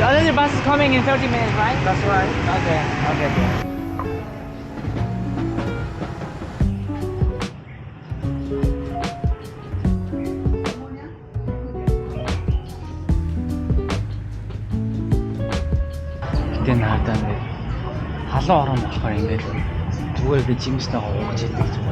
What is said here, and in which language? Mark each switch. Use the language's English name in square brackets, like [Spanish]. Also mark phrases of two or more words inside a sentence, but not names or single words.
[English] passenger bus is coming in 30 minutes, right? That's right. Okay. [Mongolian] Гэтэ наадаа ингээд халуун орон болохоор ингээд зүгээр би жимснээ ууж идэг зүгээр.